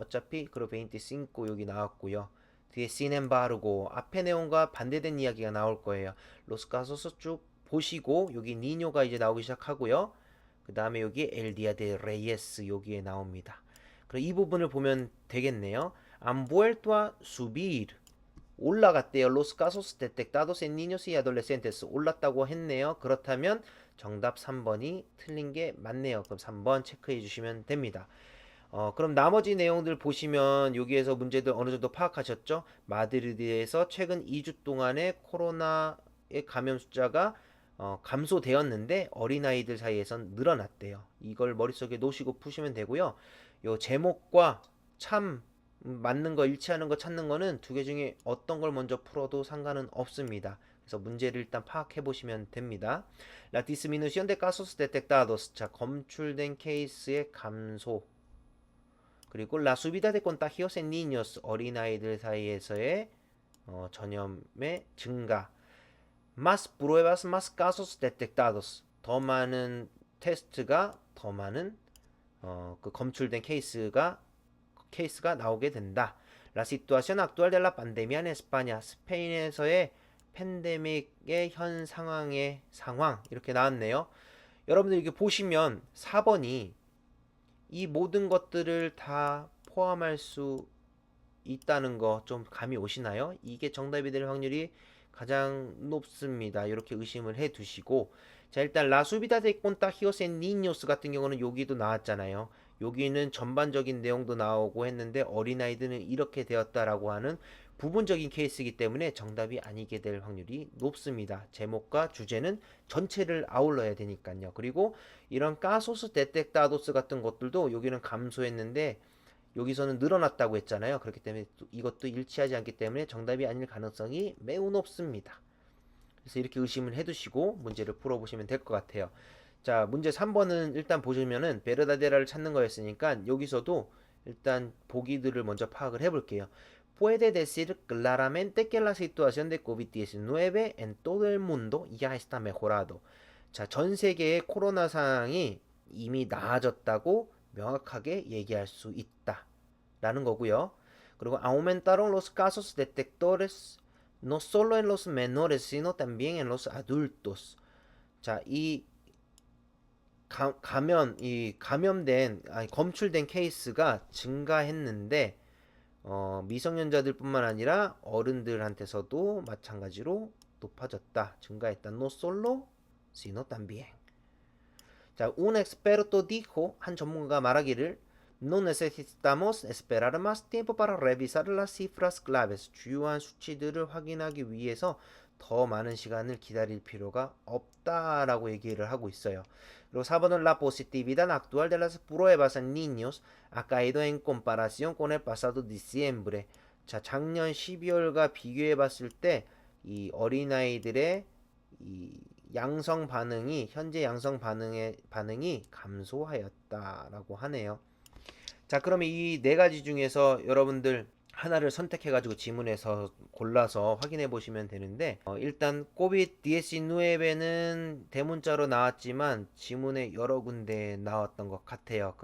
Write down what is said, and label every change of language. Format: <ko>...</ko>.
<ko>어차피 그리고 25 여기 나왔고요. 뒤에 시넨바르고 앞에 내용과 반대된 이야기가 나올 거예요. 로스카소스 쭉 보시고 여기 니뇨가 이제 나오기 시작하고요. 그 다음에 여기 엘디아 데 레이에스 여기에 나옵니다. 그럼 이 부분을 보면 되겠네요.</ko> <es>Han vuelto a subir.</es> <ko>올라갔대요.</ko> <es>Los casos detectados en niños y adolescentes.</es> <ko>올랐다고 했네요. 그렇다면 정답 3번이 틀린 게 맞네요. 그럼 3번 체크해 주시면 됩니다. 그럼 나머지 내용들 보시면 여기에서 문제들 어느 정도 파악하셨죠? 마드리드에서 최근 2주 동안의 코로나의 감염 숫자가 감소되었는데 어린아이들 사이에선 늘어났대요. 이걸 머릿속에 놓으시고 푸시면 되고요. 요 제목과 참 맞는 거 일치하는 거 찾는 거는 두 개 중에 어떤 걸 먼저 풀어도 상관은 없습니다. 그래서 문제를 일단 파악해 보시면 됩니다.</ko> <es>La disminución de casos detectados.</es> <ko>자, 검출된 케이스의 감소. 그리고</ko> <es>la subida de contagios en niños.</es> <ko>어린아이들 사이에서의 전염의 증가.</ko> <es>Más pruebas, más casos detectados.</es> <ko>더 많은 테스트가 더 많은 그 검출된 케이스가 나오게 된다.</ko> <es>La situación actual de la pandemia en España.</es> <ko>스페인에서의 팬데믹의 현 상황의 상황 이렇게 나왔네요. 여러분들 이렇게 보시면 4번이 이 모든 것들을 다 포함할 수 있다는 거 좀 감이 오시나요? 이게 정답이 될 확률이 가장 높습니다. 이렇게 의심을 해 두시고, 자, 일단</ko> <es>La subida de contagios en niños</es> <ko>같은 경우는 여기도 나왔잖아요. 여기는 전반적인 내용도 나오고 했는데 어린아이들은 이렇게 되었다라고 하는 부분적인 케이스이기 때문에 정답이 아니게 될 확률이 높습니다. 제목과 주제는 전체를 아울러야 되니까요. 그리고 이런 까소스 데텍타도스 같은 것들도 여기는 감소했는데 여기서는 늘어났다고 했잖아요. 그렇기 때문에 이것도 일치하지 않기 때문에 정답이 아닐 가능성이 매우 높습니다. 그래서 이렇게 의심을 해두시고 문제를 풀어보시면 될 것 같아요. 자, 문제 3번은 일단 보시면은 베르다데라를 찾는 거였으니까 여기서도 일단 보기들을 먼저 파악을 해볼게요.</ko> <es>Puede decir claramente que la situación de COVID-19 en todo el mundo ya está mejorado.</es> <ko>자, 전 세계의 코로나 상황이 이미 나아졌다고 명확하게 얘기할 수 있다. 라는 거고요. 그리고</ko> <es>aumentaron los casos detectores no solo en los menores sino también en los adultos.</es> <ko>자, 이 검출된 케이스가 증가했는데 미성년자들뿐만 아니라 어른들한테서도 마찬가지로 높아졌다. 증가했다.</ko> <es>No solo sino también. 자, un experto dijo,</es> <ko>한 전문가가 말하기를</ko> <es>No necesitamos esperar más tiempo para revisar las cifras claves.</es> <ko>주요한 수치들을 확인하기 위해서 더 많은 시간을 기다릴 필요가 없다라고 얘기를 하고 있어요.</ko> <es>그리고 4번은 La positividad actual de las pruebas en niños ha caído en comparación con el pasado diciembre.</es> <ko>자, 작년 12월과 비교해 봤을 때 이 어린아이들의 이 양성 반응이 현재 양성 반응이 감소하였다라고 하네요. 자, 그러면 이 네 가지 중에서 여러분들 하나를 선택해 가지고 지문에서 골라서 확인해 보시면 되는데 일단 COVID-19는 대문자로 나왔지만 지문에 여러 군데 나왔던 것 같아요.</ko>